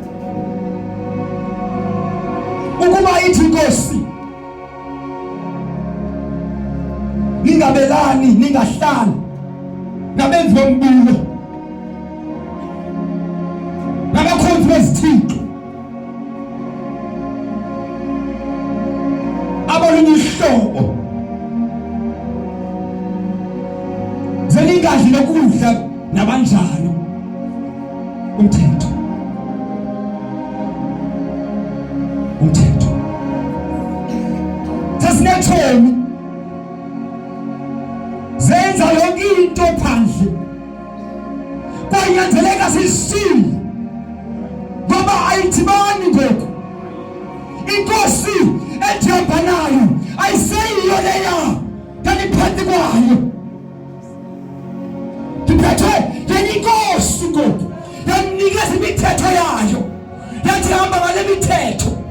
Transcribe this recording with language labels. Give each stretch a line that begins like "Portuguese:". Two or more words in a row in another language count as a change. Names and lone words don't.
Xhosa: Ukuba ithi inkosi ningabelani, ningahlali nabenzi bombulo nabakhonzi bezithixo abalunye ihlobo, zeningadli lokudla nabanjalo. Umthetho sesinethomi zenza yonke into phandle, kwanyanzeleka sisile ngoba ayithibani ngoku. Inkosi ethemba nayo ayiseyiyo leya kaniphansi kwayo. Ndiphethwe yenye inkosi ngoku yanikeza imithetho yayo, yathi hamba ngale mithetho.